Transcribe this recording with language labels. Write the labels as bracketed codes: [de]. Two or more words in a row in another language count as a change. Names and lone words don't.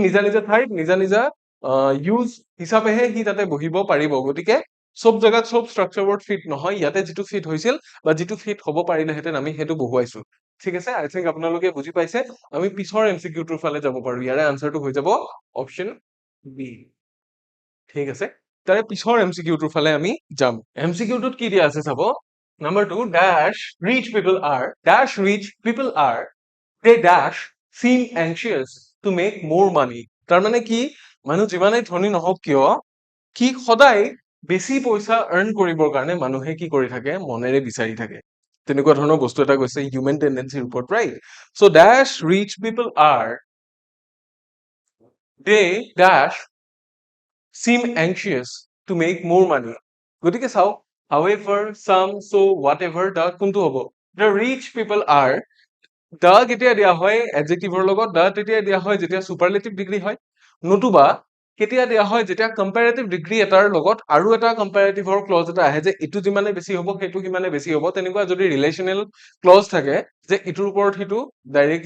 [as] নিজা নিজা ঠাইত নিজা নিজা ইউজ হিচাপেহে সি তাতে বহিব পাৰিব গতিকে সব জায়গাত সব [en] structure word [as] ফিট নহয় ইয়াতে যিটো ফিট হৈছিল বা যিটো ফিট হ'ব পাৰিলেহেঁতেন আমি সেইটো বহুৱাইছো ঠিক আছে [en] I think [as] আপোনালোকে বুজি পাইছে আমি পিছৰ এমসিকিউটোৰ ফালে যাব পাৰো ইয়াৰে আনসাৰটো হৈ যাব অপচন বি ঠিক আছে তাৰে পিছৰ এমসিকিউটোৰ ফালে আমি যাম এমসিকিউটোত কি দিয়া আছে চাব [en] Number 2 dash rich people are they dash seem anxious to make more money [as] তাৰ মানে কি মানুহ যিমানেই ধনী নহওক কিয় কি সদায় বেছি পইচা আৰ্ন কৰিবৰ কাৰণে মানুহে কি কৰি থাকে মনেৰে বিচাৰি থাকে তেনেকুৱা ধৰণৰ বস্তু এটা কৈছে [en] human tendencyৰ [as] ওপৰত [en] right so dash rich people are they dash seem anxious to make more money [as] গতিকে চাও [en] however some so whatever the [as] কোনটো হ'ব [en] the rich people are the [as] কেতিয়া দিয়া হয় adjective ৰ লগত the তেতিয়া দিয়া হয় যেতিয়া [en] superlative degree [as] হয় নতুবা কেতিয়া দিয়া হয় যেতিয়া [en] comparative degree [as] এটাৰ লগত আৰু এটা কম্পেৰেটিভৰ ক্লজ এটা আহে যে ইটো যিমানে বেছি হ'ব সেইটো সিমানে বেছি হ'ব তেনেকুৱা যদি [en] relational clause [as] থাকে যে ইটোৰ ওপৰত সিটো ডাইৰেক্টলি